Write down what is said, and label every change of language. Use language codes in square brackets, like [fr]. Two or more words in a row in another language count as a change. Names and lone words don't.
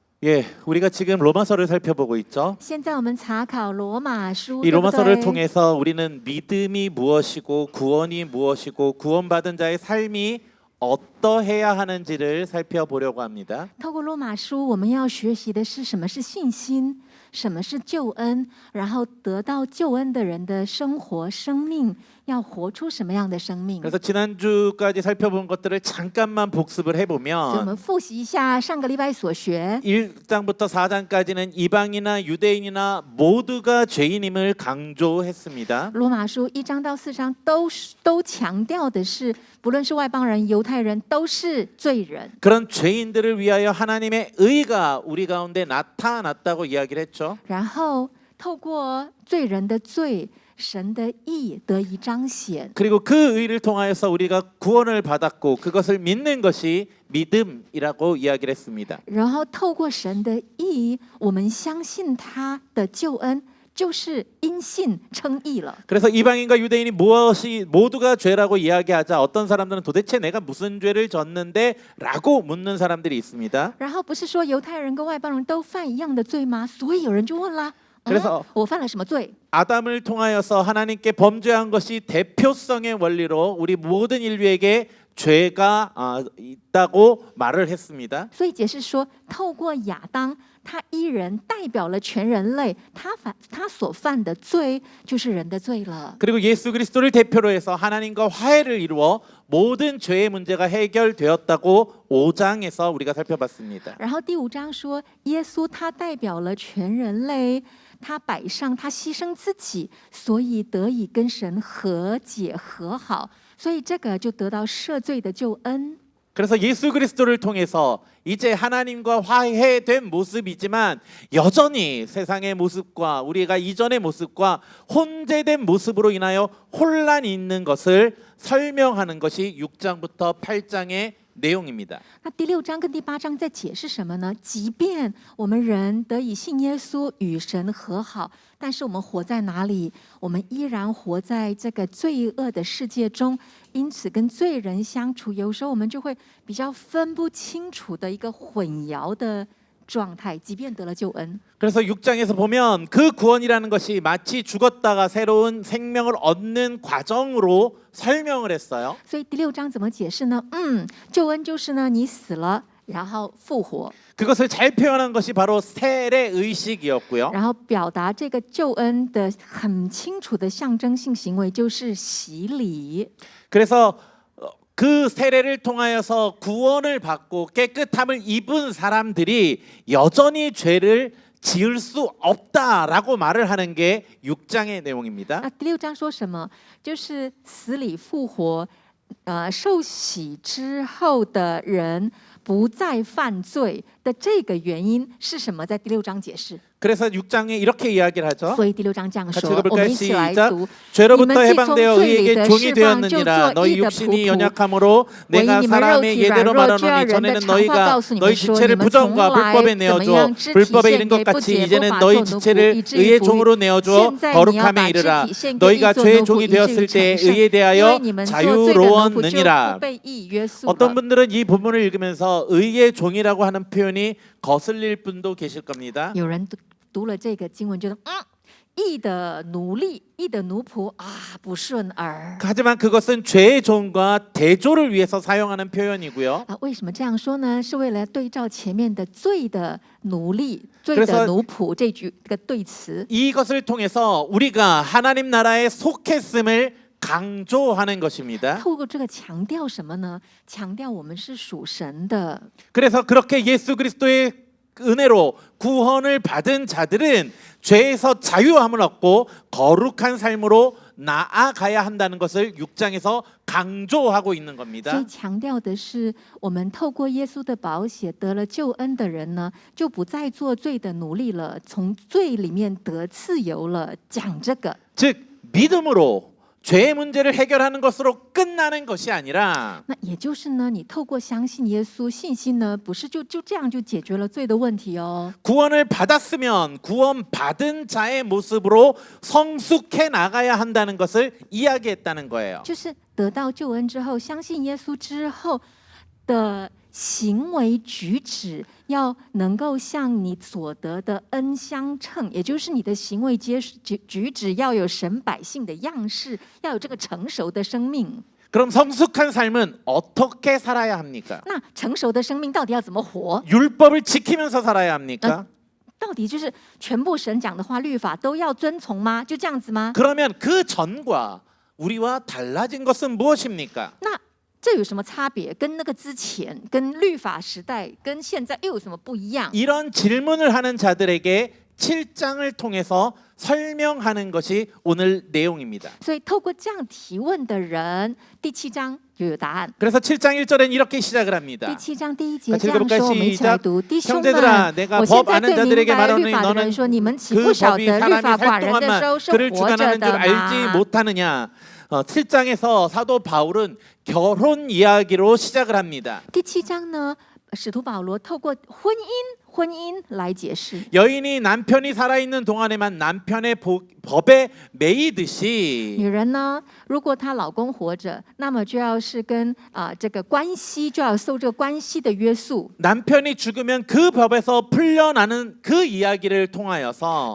[ko] 예, 우리가 지금 로마서를 살펴보고 있죠. [zh] 现在我们查考罗马书， [ko] 이 [zh] 对不 [ko] 로마서를 [zh] 对？ [ko] 통해서 우리는 믿음이 무엇이고 구원이 무엇이고 구원받은 자의 삶이 어떠해야 하는지를 살펴보려고 합니다. [zh] 透过罗马书，我们要学习的是什么是信心，什么是救恩，然后得到救恩的人的生活、生命要活出什么样的生命。 [ko] 그래서 지난주까지 살펴본 것들을 잠깐만 복습을 [zh] 所以我 [ko] 해보면 [zh] 们复习一下上个礼拜所学。 [ko] 1장부터 4장까지는 이방이나 유대인이나 모두가 죄인임을 강조했습니다. [zh] 罗马书1章到4章都强调的是，不论是外邦人、犹太人，都是罪人。 [ko] 그런 죄인들을 위하여 하나님의 의가 우리 가운데 나타났다고 이야기를 했죠. [zh] 然后透过罪人的罪，神的义得以彰显。 [ko] 그리고 그 의를 통하여서 우리가 구원을 받았고 그것을 믿는 것이 믿음이라고 이야기를 했습니다. [zh] 然后透过神的义，我们相信他的救恩，就是因信称义了。 [ko] 그래서 이방인과 유대인이 무엇이 모두가 죄라고 이야기하자 어떤 사람들은 도대체 내가 무슨 죄를 졌는데 라고 묻는 사람들이 있습니다. [zh] 然后不是说犹太人跟外邦人都犯一样的罪吗？所以有人就问啦， [ko] 그래서 [zh] 我犯了什么罪？ [ko] 아담을 통하여서 하나님께 범죄한 것이 대표성의 원리로 우리 모든 인류에게 죄가 있다고 말을 했습니다. [zh] 所以解释说，透过亚当，他一人代表了全人类，他所犯的罪就是人的罪了。 [ko] 그리고 예수 그리스도를 대표로 해서 하나님과 화해를 이루어 모든 죄의 문제가 해결되었다고 5장에서 우리가 살펴봤습니다. [zh] 然后第5章说，耶稣他代表了全人类，他摆上，他牺牲自己，所以得以跟神和解和好，所以这个就得到赦罪的救恩。 [ko] 그래서 예수 그리스도를 통해서 이제 하나님과 화해된 모습이지만 여전히 세상의 모습과 우리가 이전의 모습과 혼재된 모습으로 인하여 혼란이 있는 것을 설명하는 것이 6장부터 8장의 내용입니다. [zh] 那第6章跟第8章在解释什么呢？即便我们人得以信耶稣与神和好，但是我们活在哪里？我们依然活在这个罪恶的世界中，因此跟罪人相处，有时候我们就会比较分不清楚的一个混淆的状态，即便得了救恩。 [ko] 그래서 6장에서 보면 그 구원이라는 것이 마치 죽었다가 새로운 생명을 얻는 과정으로 설명을 했어요. [zh] 所以第6章怎么解释呢？救恩就是呢，你死了，然后复活， [ko] 그것을 잘 표현한 것이 바로 세례 의식이었고요. [zh] 然后表达这个救恩的很清楚的象征性行为就是洗礼。 [ko] 그래서 그 세례를 통하여서 구원을 받고 깨끗함을 입은 사람들이 여전히 죄를 지을 수 없다라고 말을 하는 게 6장의 내용입니다. [zh] 那第6章说什么？就是死里复活，受洗之后的人不再犯罪的这个原因是什么？在第6章解释。 [ko] 그래서 6장에 이렇게 이야기를 하죠. [zh] 所以第6章这样 [ko] 같이 [zh] 说，我 [ko] 읽어볼까요? [zh] 们一起来 [ko] 시작. [zh] 读。 [ko] 죄로부터 [zh] 你们既从 [ko] 해방되어 [zh] 罪里 [ko] 의에게 [zh] 的 [ko] 종이 [zh] 释放，就 [ko] 되었느니라. [zh] 做 [ko] 너희 [zh] 义的仆 [ko] 육신이 [zh] 仆。 [ko] 연약함으로 [zh] 唯 [ko] 내가 [zh] 你们肉 [ko] 사람의 [zh] 体软 [ko] 예대로 [zh] 弱，就要 [ko] 말하노니 [zh] 人的 [ko] 전에는 [zh] 长话 [ko] 너희가 [zh] 告诉你 [ko] 너희 [zh] 们说，你 [ko] 지체를 [zh] 们从 [ko] 부정과 [zh] 来 [ko] 불법에 [zh] 怎么 [ko] 내어주어 [zh] 样肢体 [ko] 불법에 [zh] 献 [ko] 이른 것 [zh] 给不 [ko] 같이 [zh] 洁不 [ko] 이제는 [zh] 法 [ko] 너희 [zh] 受奴仆， [ko] 지체를 [zh] 以至于 [ko] 의의 [zh] 不义。 [ko] 종으로 내어주어 [zh] 现在你要 [ko] 거룩함에 [zh] 把肢 [ko] 이르라. [zh] 体献给义 [ko] 너희가 [zh] 做 [ko] 죄의 [zh] 奴仆， [ko] 종이 [zh] 以至于 [ko] 되었을 [zh] 成 [ko] 때 [zh] 圣。 [ko] 의에 [zh] 因为 [ko] 대하여 [zh] 你们做罪的奴仆就 [ko] 자유로웠느니라. [zh] 不被义约束 [ko] 어떤 [zh] 了。 [ko] 분들은 이 본문을 읽으면서 의의 종이라고 하는 표현이 거슬릴 분도 계실 겁니다. [zh] 有人读了这个经文，觉得义的奴隶、义的奴仆啊，不顺耳。 [ko] 하지만 그것은 죄의 종과 대조를 위해서 사용하는 표현이고요. [zh] 为什么这样说呢？是为了对照前面的罪的奴隶、罪 [ko] 그래서 [zh] 的奴仆这个对词。 [ko] 이것을 통해서 우리가 하나님 나라에 속했음을 강조하는 것입니다. [zh] 透过这个强调什么呢？强调我们是属神的。 [ko] 그래서 그렇게 예수 그리스도의 은혜로 구원을 받은 자들은 죄에서 자유함을 얻고 거룩한 삶으로 나아가야 한다는 것을 6장에서 강조하고 있는 [zh] 所 [ko] 겁니다. [zh] 以强调的是，我们透过耶稣的宝血得了救恩的人呢，就不再做罪的奴隶了，从罪里面得自由了。讲这个， [ko] 즉 믿음으로 죄의 문제를 해결하는 것으로 끝나는 것이 아니라 [zh] 那也就是呢，你透过相信耶稣，信心呢，不是就这样就解决了罪的问题哦。 [ko] 구원을 받았으면 구원받은 자의 모습으로 성숙해 나가야 한다는 것을 이야기했다는 거예요. [zh] 就是得到救恩之后，相信耶稣之后的行为举止要能够向你所得的恩相称，也就是你的行为举止要有神百姓的样式，要有这个成熟的生命。 [ko] 그럼 성숙한 삶은 어떻게 살아야 합니까? [zh] 那成熟的生命到底要怎么活？ [ko] 율법을 지키면서 살아야 합니까? [zh] 到底就是全部神讲的话、律法都要遵从吗？就这样子吗？ [ko] 그러면 그 전과 우리와 달라진 것은 무엇입니까? [zh] 那这有什么差别？跟那个之前、跟律法时代、跟现在又有什么不一样？ [ko] 이런 질문을 하는 자들에게 7장을 통해서 설명하는 것이 오늘 내용입니다. [zh] 所以透过这样提问的人，第7章就有答案。 [ko] 그래서 7장 1절엔 이렇게 시작을 [zh] 第 [ko] 합니다. [zh] 7 章第1节 [ko] 같이 [zh] 这样 [ko] 읽어볼까요? [zh] 说，我们一起来 [ko] 시작. [zh] 读：弟兄 [ko] 형제들아 [zh] 们， [ko] 내가 [zh] 我现 [ko] 법 [zh] 在 [ko] 아는 [zh] 对明 [ko] 자들에게 [zh] 白律 [ko] 말하노니 [zh] 法的人 [ko] 너는 [zh] 说，你们岂 [ko] 그 [zh] 不晓 [ko] 법이 [zh] 得律 [ko] 사람이 [zh] 法寡人的 [ko] 살동하면 [zh] 时候是 [ko] 그를 [zh] 活着 [ko] 주관하는 줄 [zh] 的 [ko] 알지 [zh] 吗？ [ko] 못하느냐? 7장에서 사도 바울은 결혼 이야기로 시작을 합니다. [zh] 第7章呢，使徒保罗透过婚姻来解释。 [ko] 여인이 남편이 살아있는 동안에만 남편의 법에 매이듯이 [zh] 女人呢，如果她老公活着，那么就要是跟这个关系就要受这个关系的约束。 [ko] 남편이 죽으면 그 법에서 풀려나는 그 이야기를 통하여서